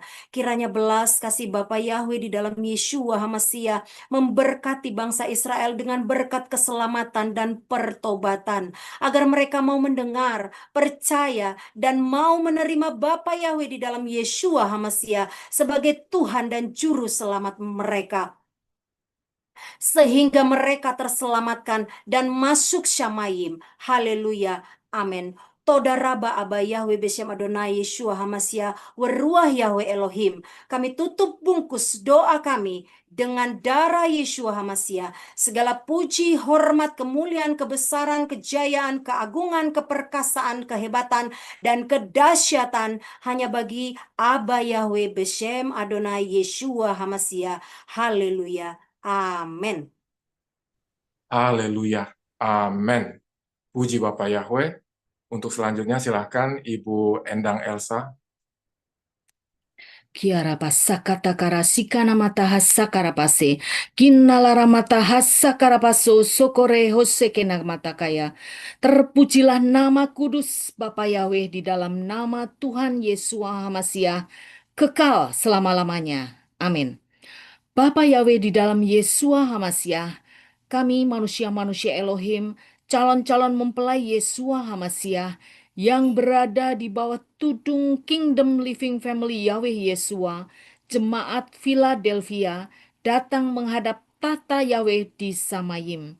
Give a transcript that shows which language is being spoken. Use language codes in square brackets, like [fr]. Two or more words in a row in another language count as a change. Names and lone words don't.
[id] Kiranya belas kasih Bapa Yahweh di dalam Yeshua HaMashiach memberkati bangsa Israel dengan berkat keselamatan dan pertobatan, agar mereka mau mendengar, percaya, dan mau menerima Bapa Yahweh di dalam Yeshua HaMashiach sebagai Tuhan dan Juru Selamat mereka, sehingga mereka terselamatkan dan masuk Syamayim. Haleluya, amin. [he] תודה רבה אבא יהוה בשם אדוני ישוע המשיח ורוח יהוה אלוהים. [id] Kami tutup bungkus doa kami dengan darah Yeshua HaMashiach. Segala puji, hormat, kemuliaan, kebesaran, kejayaan, keagungan, keperkasaan, kehebatan, dan kedahsyatan hanya bagi [he] אבא יהוה בשם אדוני ישוע המשיח. [id] Haleluya, amin. Haleluya. Amin. Puji Bapak Yahweh. Untuk selanjutnya silahkan Ibu Endang Elsa. Kiara pasakata sikana mata hasakara pase kinalara mata hasakara paso sokore hosekena mata kaya. Terpujilah nama kudus Bapa Yahweh di dalam nama Tuhan Yesus HaMashiach kekal selama-lamanya. Amin. Bapa Yahweh di dalam Yesus HaMashiach, kami manusia-manusia Elohim, calon-calon mempelai Yesus HaMashiach yang berada di bawah tudung Kingdom Living Family Yahweh Yeshua, Jemaat Philadelphia, datang menghadap tata Yahweh di Samayim.